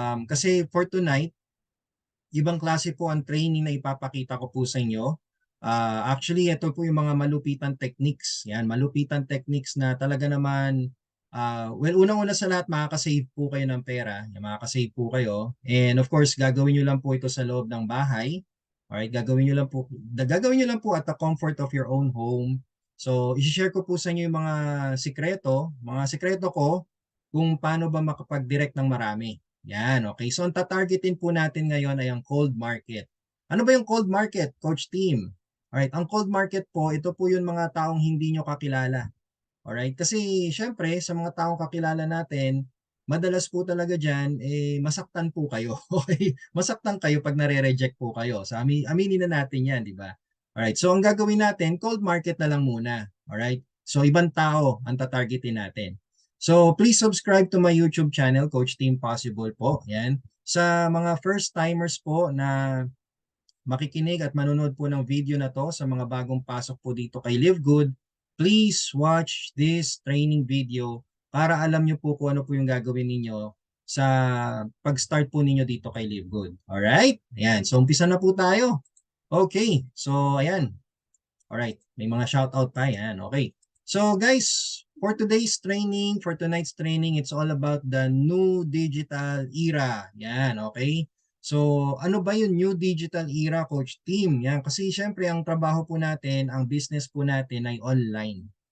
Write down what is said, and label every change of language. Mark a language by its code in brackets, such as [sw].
[tl] Kasi for tonight, ibang klase po ang training na ipapakita ko po sa inyo. Actually, ito po yung mga malupitan techniques. Yan, malupitan techniques na talaga naman, well, unang-una sa lahat, makakasave po kayo ng pera. Yan, makakasave po kayo. And of course, gagawin nyo lang po ito sa loob ng bahay. Alright, gagawin nyo lang po [en] at the comfort of your own home. [tl] So, i-share ko po sa inyo yung mga sikreto ko kung paano ba makapag-direct ng marami. Yan, okay. So, ang tatargetin po natin ngayon ay ang cold market. Ano ba yung cold market, Coach Team? Alright, ang cold market po, ito po yung mga taong hindi nyo kakilala. Alright, kasi syempre, sa mga taong kakilala natin, madalas po talaga dyan, masaktan po kayo. Okay? Masaktan kayo pag nare-reject po kayo. So, aminin na natin yan, di ba? Alright, so ang gagawin natin, cold market na lang muna. Alright? So, ibang tao ang tatargetin natin. [en] So, please subscribe to my YouTube channel, Coach Team Possible po. [tl] Yan. Sa mga first timers po na makikinig at manonood po ng video na to, sa mga bagong pasok po dito kay Live Good, [en] please watch this training video [tl] para alam nyo po kung ano po yung gagawin ninyo sa pag-start po ninyo dito kay Live Good. Alright? Ayan. So, umpisa na po tayo. Okay. So, ayan. Alright. May mga shoutout pa. Ayan. Okay. [en] So, guys, for tonight's training, it's all about the new digital era. [tl] Yan. Okay. So, ano ba yung new digital era, Coach Team? Yan. Kasi, syempre, ang trabaho po natin, ang business po natin ay online.